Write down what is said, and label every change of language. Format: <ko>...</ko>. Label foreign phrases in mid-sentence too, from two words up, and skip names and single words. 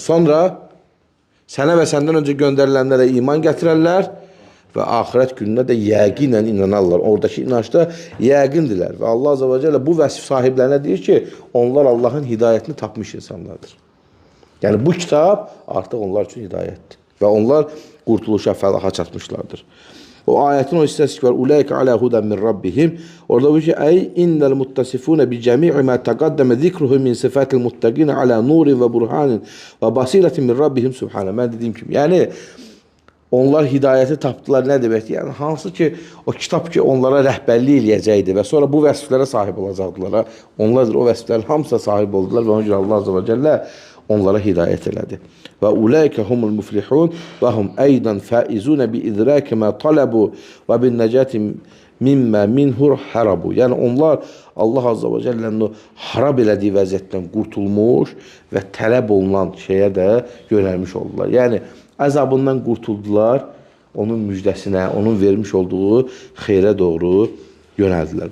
<az>Sonra sənə və səndən öncə göndərilənlərə iman gətirərlər və axirət gününə də yəqinlə inanarlar. Oradakı inançda yəqindirlər. Və Allah Azza və Cəllə bu vəsif sahiblərinə deyir ki, onlar Allahın hidayətini tapmış insanlardır. Yəni bu kitab artıq onlar üçün hidayətdir və onlar qurtuluşa, fəlaha çatmışlardır. O ayetin o hissəsi var.</az> <ar>أولئك على هدى من ربهم.</ar> <az>Orada bu ki,</az> <ar>أي إن المتصفين بجميع ما تقدم ذكره من صفات المتقين على نور وبرهان وبصيرة من ربهم سبحانه.</ar> <az>Mən dediyim kimi. Yəni onlar hidayəti tapdılar. Nə deməkdir? Yəni hansı ki o kitab ki onlara rəhbərlik eləyəcəkdi və sonra bu vəsflərə sahib olacaqdılar. Onlar o vəsflərin hamısına sahib oldular və ona görə Allah Azze və Cəllə onlara hidayət elədi.</az> <ar>وأولئك هم المفلحون وهم أيضا فائزون بإدراك ما طلبوا وبالنجاة مما منه هربوا.</ar> <az>Yəni onlar Allah Azze və Cəllənin o harab elədiyi vəziyyətdən qurtulmuş və tələb olunan şeyə də yönəlmiş oldular. Yəni əzabından qurtuldular, onun müjdəsinə, onun vermiş olduğu xeyrə doğru yönəldilər.</az>